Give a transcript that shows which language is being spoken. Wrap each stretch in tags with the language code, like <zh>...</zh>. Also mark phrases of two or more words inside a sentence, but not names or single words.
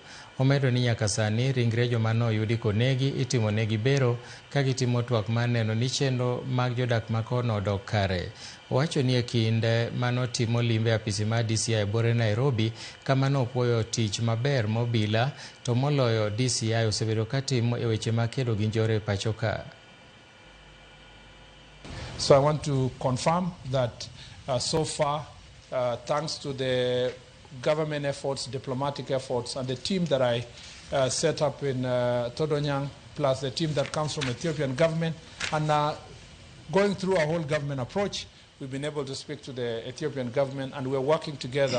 <luo>Omedo ni nyaka sani ringre joma noyudi konegi itimo negi bero ka gitimo twak mar neno ni chenro mag jodak makono odok kare. Owacho ni e kinde manotimo limbe apisi mar DCI e bore Nairobi kama nopuoyo tich maber mobila to moloyo DCI osebedo katimo e weche makedo gi njore pacho ka.</luo> <en>So I want to confirm that so far, thanks to the government efforts, diplomatic efforts, and the team that I set up in Todonyang, plus the team that comes from Ethiopian government, and going through a whole government approach, we've been able to speak to the Ethiopian government, and we're working together.</en>